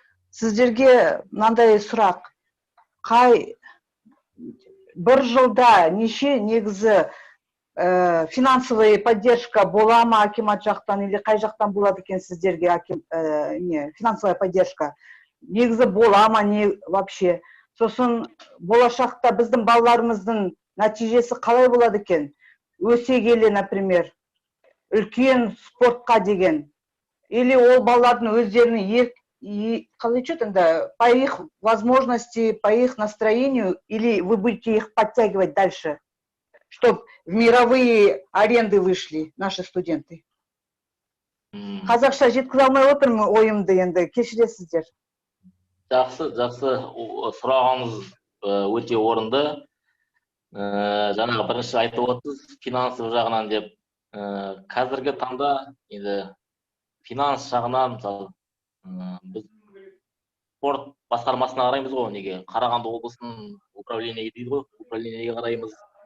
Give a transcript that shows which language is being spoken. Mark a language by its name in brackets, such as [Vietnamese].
[Kazakh] Сіздерге мынандай сұрақ. Қай бір жылда неше негізі [Russian] финансовый поддержка [Kazakh] бола ма акимат жақтан, [Russian] или [Kazakh] қай жақтан болады екен сіздерге [Russian] финансовая поддержка? [Kazakh] Негізі бола ма, [Russian] не вообще? [Kazakh] Сосын болашақта біздің балаларымыздың нәтижесі қалай болады екен? Өсе келе, [Russian] например, [Kazakh] үлкен спортқа деген. [Russian] Или [Kazakh] ол балалардың өздерінің қалай [Russian] что-то, по их возможности, по их настроению, или вы будете их подтягивать дальше, чтобы в мировые аренды вышли наши студенты? [Kazakh] Қазақша жеткізе алмай отырмын ойымды, енді кешіресіздер. Жақсы, сұрағыңыз өте орынды. Жаңағы бірінші айтып отырсыз, финансовый жағынан деп. Қазіргі таңда енді финанс жағынан, мысалы, біз спорт басқармасына қараймыз ғой, неге Қарағанды облысының управлениеге дейді ғой, управлениеге қараймыз.